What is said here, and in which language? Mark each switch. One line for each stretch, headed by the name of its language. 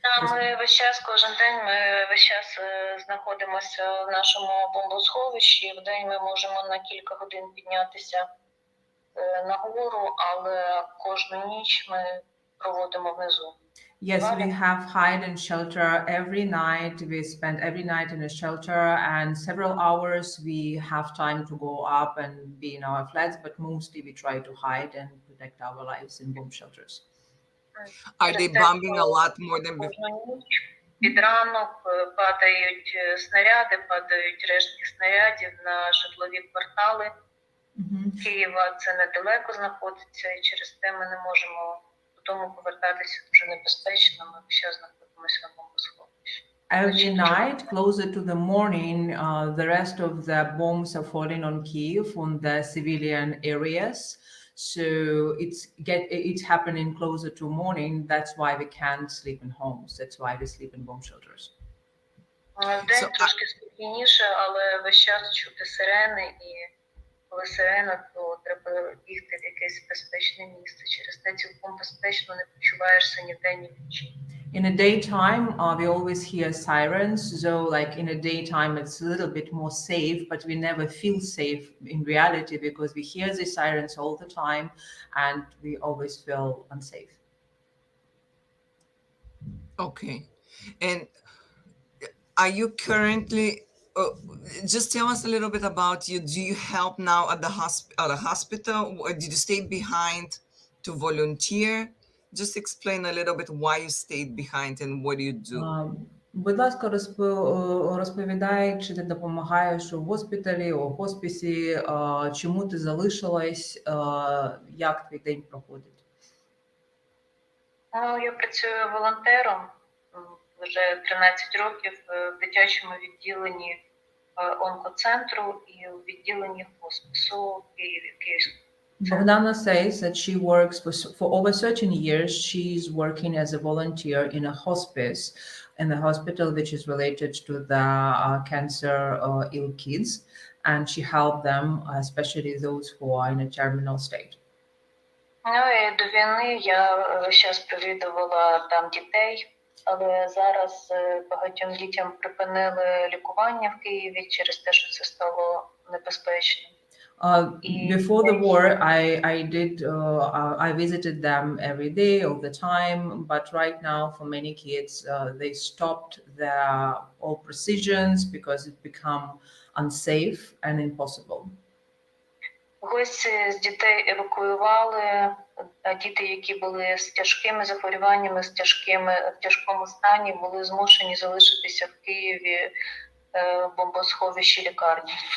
Ukrainian: Ми весь час, кожен день, ми весь час знаходимося в нашому бомбосховищі. В день ми можемо на кілька годин піднятися нагору, але кожну ніч ми проводимо внизу.
English: Yes, we have hide and shelter every night. We spend every night in a shelter, and several hours we have time to go up and be in our flats, but mostly we try to hide and protect our lives in bomb shelters. Are they bombing a lot more than before?
Ukrainian: Під ранок падають снаряди, падають рештки снарядів на житлові квартали. Києва це недалеко знаходиться, і через те ми не можемо додому повертатися дуже небезпечно. Ми ще знаходимося на бомбосховищі.
English: Every night, closer to the morning, the rest of the bombs are falling on Kiev, on the civilian areas. So it's happening closer to morning. That's why we can't sleep in homes. That's why we sleep in bomb shelters.
Ukrainian: Вдень трошки спокійніше, але весь час чути сирени, і коли сирена, то треба бігти в якесь безпечне місце. Через те цілком безпечно не почуваєшся ні вдень, ні вночі.
English: In the daytime, we always hear sirens. So like in the daytime, it's a little bit more safe, but we never feel safe in reality because we hear the sirens all the time and we always feel unsafe. Okay. And are you currently, just tell us a little bit about you. Do you help now at the hospital? Or did you stay behind to volunteer? Just explain a little bit why you stayed behind and what do you do.
Ukrainian: Будь ласка, розповідай, чи ти допомагаєш у госпіталі, у хоспісі, чому ти залишилась, як твій день проходить? Я працюю волонтером вже 13 років в дитячому відділенні онкоцентру і у відділенні хоспису в Києві, Київському.
English: Bogdana says that she works for over 13 years. She's working as a volunteer in a hospice in the hospital, which is related to the cancer ill kids. And she helped them, especially those who are in a terminal state.
Ukrainian: І до війни я зараз провідувала там дітей, але зараз багатьом дітям припинили лікування в Києві через те, що це стало небезпечним.
English: Before the war, I visited them every day, all the time. But right now, for many kids, they stopped their all procedures because it become unsafe and impossible.
Ukrainian: Когось з дітей евакуювали, а діти, які були з тяжкими захворюваннями, в тяжкому стані, були змушені залишитися в Києві бомбосховищі лікарні.